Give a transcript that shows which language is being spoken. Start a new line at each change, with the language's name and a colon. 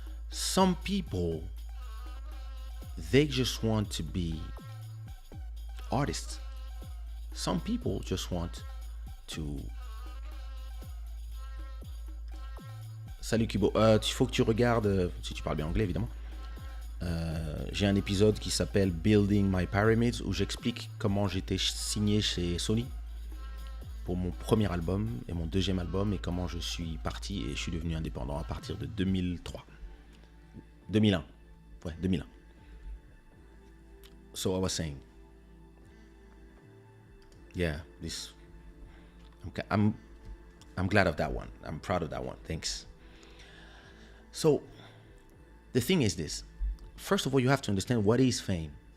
English: Some people, they just want to be artists. Some people just want to...
French: Salut Kubo, il faut que tu regardes, si tu parles bien anglais évidemment, j'ai un épisode qui s'appelle Building My Pyramids, où j'explique comment j'étais signé chez Sony pour mon premier album et mon deuxième album, et comment je suis parti et je suis devenu indépendant à partir de 2003. 2001. Ouais, 2001.
English: So I was saying, yeah, I'm glad of that one. I'm proud of that one. Thanks. So the thing is this. First of all, you have to understand what is fame.